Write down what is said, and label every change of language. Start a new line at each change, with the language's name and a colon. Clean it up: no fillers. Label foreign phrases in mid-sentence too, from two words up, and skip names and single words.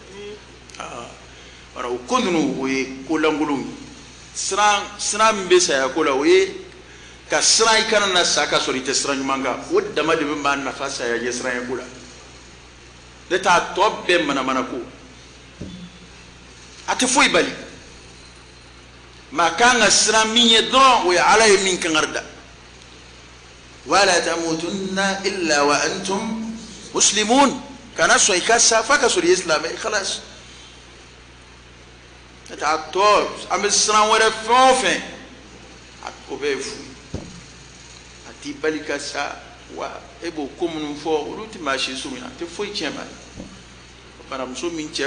Bambara: o ko ninnu o ye ko lankolonw ye siran min bɛ saya ko la o ye ka siran i kana na sa ka sɔrɔ i tɛ siran ɲuman kan o dama de bɛ maa nafa saya ɲɛ siran ye ko la ne t'a tɔ bɛɛ manamana ko a tɛ foyi bali maa kan ka siran min ye dɔrɔn o ye ala ye min kankari da
Arabic: ولا تموتن إلا وأنتم مسلمون
Bambara: kana sɔn i ka sa f'a ka sɔrɔ i ye silamɛ ye khalas ne t'a tɔ an bɛ siran wɛrɛ fɛn o fɛn o bɛɛ ye fu a t'i bali ka sa wa e b'o ko minnu fɔ olu tɛ maa si surunya a tɛ foyi tiɲɛ maa ye baramuso min cɛ